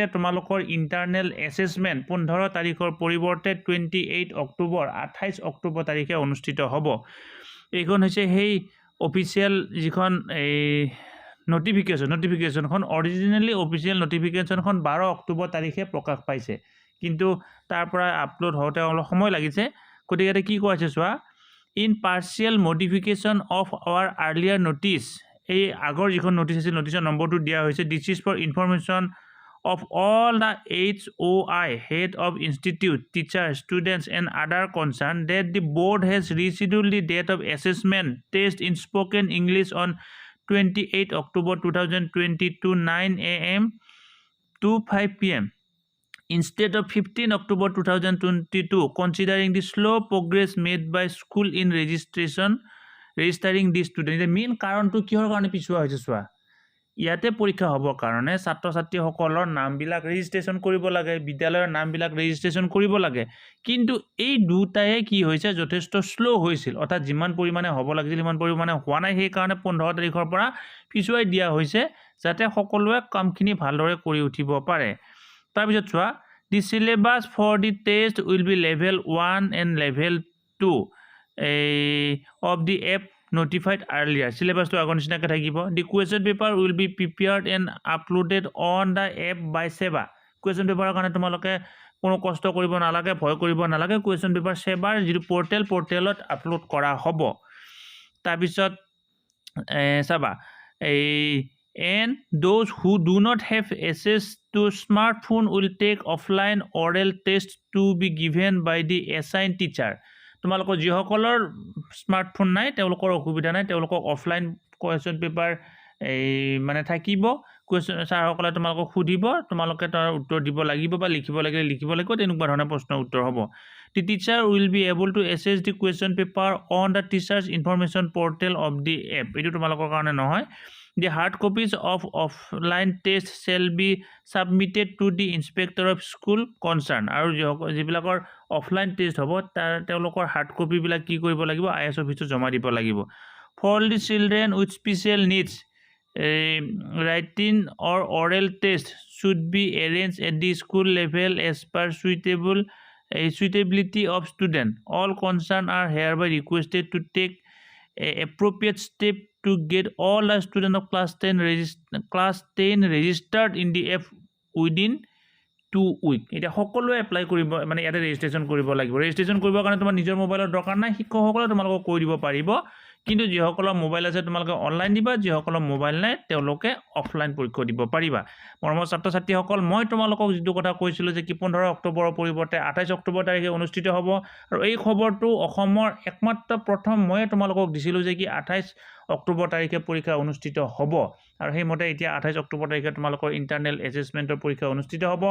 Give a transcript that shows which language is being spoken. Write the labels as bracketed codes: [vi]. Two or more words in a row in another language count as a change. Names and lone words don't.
[as] তোমালোকৰ [en] internal assessment [as] 15 তাৰিখৰ পৰিৱৰ্তে 28 অক্টোবৰ 28 অক্টোবৰ তাৰিখে অনুষ্ঠিত হ'ব। এইখন হৈছে সেই অফিচিয়েল যিখন এই নটিফিকেশ্যনখন [en] originally official [as] নটিফিকেশ্যনখন 12 অক্টোবৰ তাৰিখে প্ৰকাশ পাইছে, কিন্তু তাৰ পৰা আপলোড হওঁতে অলপ সময় লাগিছে। গতিকে কি কোৱা হৈছে চোৱা, [en] in partial modification of our earlier notice, [as] এই আগৰ যিখন নোটিছ আছিল নোটিছৰ নম্বৰটো দিয়া হৈছে, [en] this is for information of all the HOI head of institute, teachers, students and other concerned that the board has rescheduled the date of assessment test in spoken English on 28 October 2022 9 AM to 5 PM. Instead of 15 October 2022, considering the slow progress made by school in registering the student. The main [as] কাৰণটো কিহৰ কাৰণে পিছুৱা হৈছে চোৱা, ইয়াতে পৰীক্ষা হ'বৰ কাৰণে ছাত্ৰ ছাত্ৰীসকলৰ নামবিলাক ৰেজিষ্ট্ৰেশ্যন কৰিব লাগে, বিদ্যালয়ৰ নামবিলাক ৰেজিষ্ট্ৰেশ্যন কৰিব লাগে, কিন্তু এই দুটায়ে কি হৈছে যথেষ্ট শ্ল' হৈছিল, অৰ্থাৎ যিমান পৰিমাণে হ'ব লাগিছিল সিমান পৰিমাণে হোৱা নাই। সেইকাৰণে 15 তাৰিখৰ পৰা পিছুৱাই দিয়া হৈছে যাতে সকলোৱে কামখিনি ভালদৰে কৰি উঠিব পাৰে। তাৰপিছত চোৱা, [en] the syllabus for the test will be level 1 and level 2 of the app notified earlier. [as] Syllabus to আগৰ নিচিনাকৈ থাকিব। [en] The question paper will be prepared and uploaded on the app by SEBA. Question paper [as] কাৰণে তোমালোকে কোনো কষ্ট কৰিব নালাগে, ভয় কৰিব নালাগে। [en] Question paper [as] SEBAৰ যিটো পৰ্টেলত আপলোড কৰা হ'ব। তাৰপিছত চাবা, [en] and those who do not have access to smartphone will take offline oral test to be given by the assigned teacher. [as] তোমালোকৰ যিসকলৰ স্মাৰ্টফোন নাই তেওঁলোকৰ অসুবিধা নাই, তেওঁলোকক [en] offline question paper [as] মানে থাকিব। কুৱেশ্যন ছাৰসকলে তোমালোকক সুধিব, তোমালোকে তাৰ উত্তৰ দিব লাগিব বা লিখিব লাগিলে লিখিব লাগিব, তেনেকুৱা ধৰণৰ প্ৰশ্নৰ উত্তৰ হ'ব। [en] The teacher will be able to access the question paper on the teachers information portal of the app. [as] এইটো তোমালোকৰ কাৰণে নহয়। [en] The hard copies of offline test shall be submitted to the inspector of school concerned. [as] আৰু যিবিলাকৰ অফলাইন টেষ্ট হ'ব তেওঁলোকৰ হাৰ্ড কপিবিলাক কি কৰিব লাগিব, IS অফিচত জমা দিব লাগিব। [en] For the children with special needs, written or oral test should be arranged at the school level as per suitability of student. All concerned are hereby requested to take appropriate step to get all the students of class 10 registered in the app within 2 weeks. [as] এতিয়া সকলোৱে এপ্লাই কৰিব, মানে ইয়াতে ৰেজিষ্ট্ৰেশ্যন কৰিব লাগিব। ৰেজিষ্ট্ৰেশ্যন কৰিবৰ কাৰণে তোমাৰ নিজৰ মোবাইলৰ দৰকাৰ নাই, শিক্ষকসকলে তোমালোকক কৈ দিব পাৰিব, কিন্তু যিসকলৰ মোবাইল আছে তোমালোকে অনলাইন দিবা, যিসকলৰ মোবাইল নাই তেওঁলোকে অফলাইন পৰীক্ষা দিব পাৰিবা। মৰমৰ ছাত্ৰ ছাত্ৰীসকল, মই তোমালোকক যিটো কথা কৈছিলোঁ যে 15 অক্টোবৰৰ পৰিৱৰ্তে 28 অক্টোবৰ তাৰিখে অনুষ্ঠিত হ'ব, আৰু এই খবৰটো অসমৰ একমাত্ৰ প্ৰথম ময়ে তোমালোকক দিছিলোঁ যে 28 অক্টোবৰ তাৰিখে পৰীক্ষা অনুষ্ঠিত হ'ব, আৰু সেইমতে এতিয়া 28 অক্টোবৰ তাৰিখে তোমালোকৰ ইণ্টাৰনেল এছেছমেণ্টৰ পৰীক্ষা অনুষ্ঠিত হ'ব।